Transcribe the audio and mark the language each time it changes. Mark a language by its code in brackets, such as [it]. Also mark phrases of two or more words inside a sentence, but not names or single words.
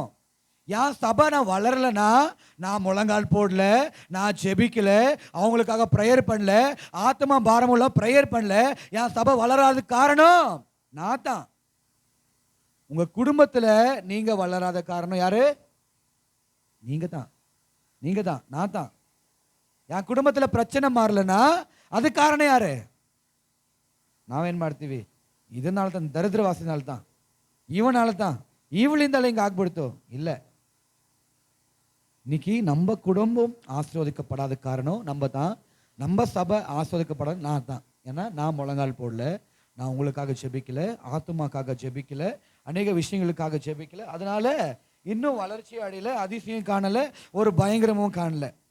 [ta] என் சபை நான் வளரலனா, நான் முழங்கால் போடல, நான் ஜெபிக்கல, அவங்களுக்காக ப்ரேயர் பண்ணல, ஆத்மா பாரமுள்ள ப்ரேயர் பண்ணல, என் சபை வளராததுக்கு காரணம் நான் தான். உங்க குடும்பத்தில் நீங்க வளராத காரணம் யாரு? நீங்க தான். நீங்க தான், நான் தான். என் குடும்பத்தில் பிரச்சனை மாறலனா அது காரணம் ಯಾರು? [kn] ನಾವೇನು ಮಾಡ್ತೀವಿ? ಇದನ್ನಾல தான், ದರಿದ್ರವಾಸಿನಾல தான், ಇವನಾல தான், ಇವಳಿಂದಲೇ ಹಿಂಗೆ ಆಗ್ಬಿಡ್ತು. [ta] இல்லை, இன்னைக்கு நம்ம குடும்பம் ஆசீர்வதிக்கப்படாத காரணம் நம்ம தான். நம்ம சபை ஆசீர்வதிக்கப்படாத நான் தான். ஏன்னா நான் முழங்கால் போடல, நான் உங்களுக்காக ஜெபிக்கல, ஆத்துமாக்காக ஜெபிக்கல, அநேக விஷயங்களுக்காக ஜெபிக்கல. அதனால இன்னும் வளர்ச்சி அடையல, அதிசயம் காணல, ஒரு பயங்கரமும் காணல.